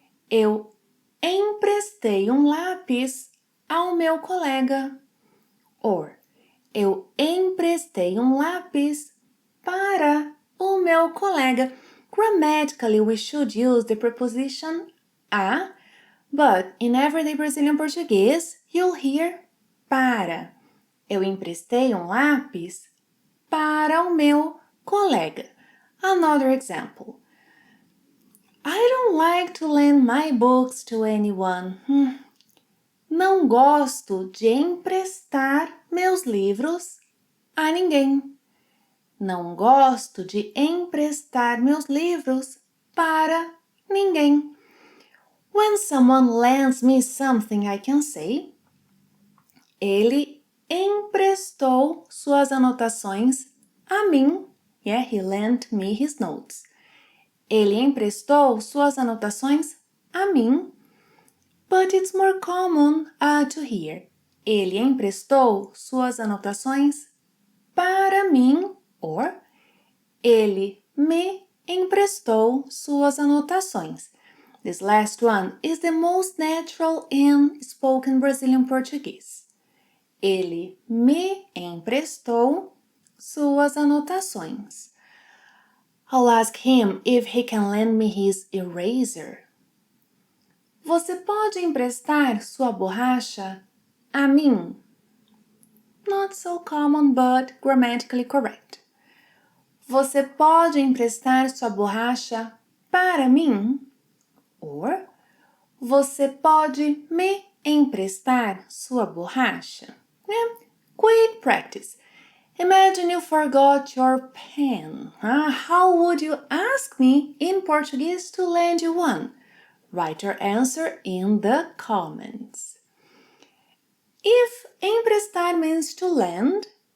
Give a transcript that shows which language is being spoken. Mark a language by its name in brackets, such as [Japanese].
[Portuguese] Eu emprestei lápis ao meu colega. Or, eu emprestei lápis para o meu colega. [English] Grammatically, we should use the preposition a, but in everyday Brazilian Portuguese, you'll hear para. [Portuguese] Eu emprestei lápis para o meu colega. [English] Another example. I don't like to lend my books to anyone. [Portuguese] Não gosto de emprestar meus livros a ninguém. Não gosto de emprestar meus livros para ninguém. [English] When someone lends me something, I can say: [Portuguese] ele emprestou suas anotações a mim. [English] Yeah, he lent me his notes. [Portuguese] Ele emprestou suas anotações a mim. [English] But it's more common to hear: [Portuguese] ele emprestou suas anotações para mim, [English] or [Portuguese] ele me emprestou suas anotações. [English] This last one is the most natural in spoken Brazilian Portuguese. [Portuguese] Ele me emprestou suas anotações. [English] I'll ask him if he can lend me his eraser. [Portuguese] Você pode emprestar sua borracha a mim? [English] Not so common, but grammatically correct. [Portuguese] Você pode emprestar sua borracha para mim? Or, você pode me emprestar sua borracha? [English] Yeah. Quick practice. Imagine you forgot your pen. How would you ask me in Portuguese to lend you one? Write your answer in the comments. If emprestar means to lend,